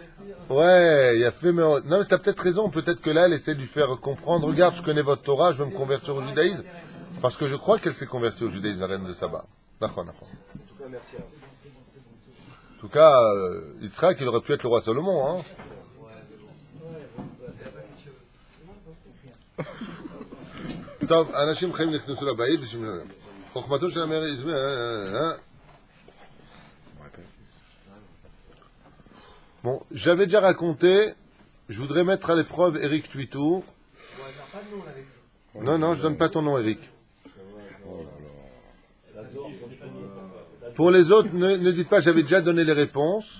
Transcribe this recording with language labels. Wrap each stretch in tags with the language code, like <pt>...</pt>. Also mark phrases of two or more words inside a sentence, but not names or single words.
<fr>Hein? Ouais, il a fait... Non, mais t'as peut-être raison. Peut-être que là, elle essaie de lui faire comprendre. Regarde, je connais votre Torah, je veux me convertir au judaïsme. Parce que je crois qu'elle s'est convertie au judaïsme, la reine de Saba. D'accord, d'accord. En tout cas, Yitzhak, il aurait pu être le roi Salomon, hein.</fr> <he>טוב, אנשים חיים נכנסו לבית, חוכמתו של המלך,</he> <fr>Bon, j'avais déjà raconté, je voudrais mettre à l'épreuve Eric Tuitou. Non, je donne pas ton nom, Eric. Pour les autres, ne dites pas, j'avais déjà donné les réponses.</fr>